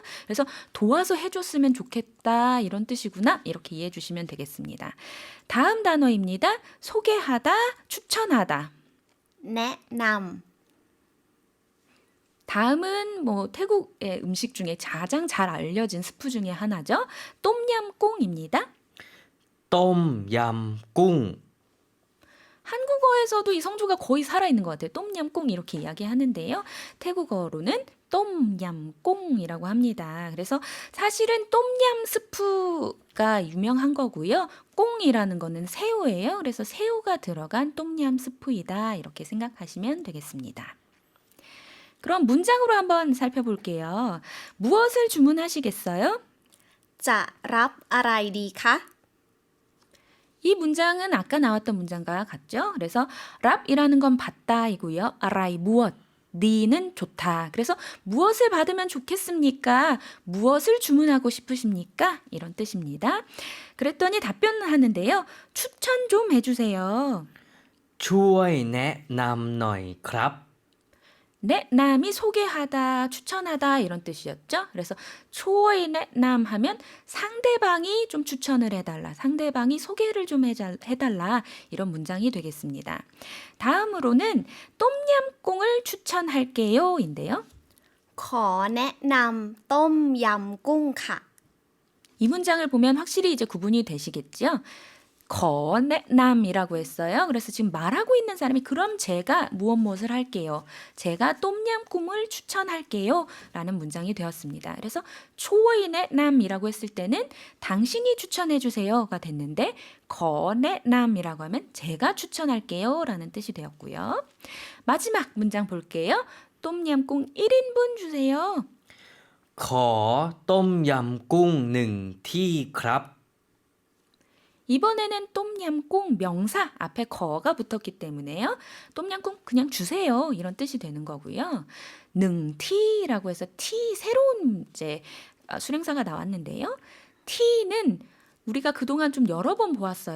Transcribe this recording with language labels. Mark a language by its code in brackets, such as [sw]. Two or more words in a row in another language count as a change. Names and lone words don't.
[ko] 그래서 도와서 해줬으면 좋겠다 이런 뜻이구나 이렇게 이해해 주시면 되겠습니다. 다음 단어입니다. 소개하다, 추천하다. [th] แนะน [ko] 다음은 뭐 태국의 음식 중에 가장 잘 알려진 스프 중에 하나죠. 똠얌꿍입니다. [th] ต้มยำกุ้ง [ko] 한국어에서도 이 성조가 거의 살아있는 것 같아요. 똠얌꿍 이렇게 이야기하는데요. 태국어로는 똠얌꿍이라고 합니다. 그래서 사실은 똠얌 스프가 유명한 거고요. 꽁이라는 거는 새우예요. 그래서 새우가 들어간 똠얌 스프이다. 이렇게 생각하시면 되겠습니다. 그럼 문장으로 한번 살펴볼게요. 무엇을 주문하시겠어요? [th] ๆ จะรับอะไรดีคะ [ko] 이 문장은 아까 나왔던 문장과 같죠? 그래서 랍이라는 건 받다이고요. 아라이 무엇, 니는 좋다. 그래서 무엇을 받으면 좋겠습니까? 무엇을 주문하고 싶으십니까? 이런 뜻입니다. 그랬더니 답변을 하는데요. 추천 좀 해주세요. [th] ช่วยแนะนำหน่อยครับ [ko] 내남이 소개하다, 추천하다 이런 뜻이었죠. 그래서 [th] ช่วยแนะนำ [ko] 하면 상대방이 좀 추천을 해달라, 상대방이 소개를 좀 해달라 이런 문장이 되겠습니다. 다음으로는 똠얌꿍을 추천할게요인데요. [th] ขอแนะนำต้มยำกุ้งค่ะ [ko] 이 문장을 보면 확실히 이제 구분이 되시겠죠. 거내남이라고 했어요. 그래서 지금 말하고 있는 사람이 그럼 제가 무엇을 할게요. 제가 똠얌꿍을 추천할게요. 라는 문장이 되었습니다. 그래서 초어이네남이라고 했을 때는 당신이 추천해 주세요가 됐는데 거내남이라고 하면 제가 추천할게요. 라는 뜻이 되었고요. 마지막 문장 볼게요. 똠얌꿍 1인분 주세요. [th] ขอต้มยำกุ้งหนึ่งที่ครับ [ko] 이번에는 똠얌꿍 명사 앞에 거가 붙었기 때문에요. 똠얌꿍 그냥 주세요. 이런 뜻이 되는 거고요. 능티라고 해서 티 새로운 이제 수랭사가 나왔는데요. 티는 우리가 그동안 좀 여러 번 보았어요.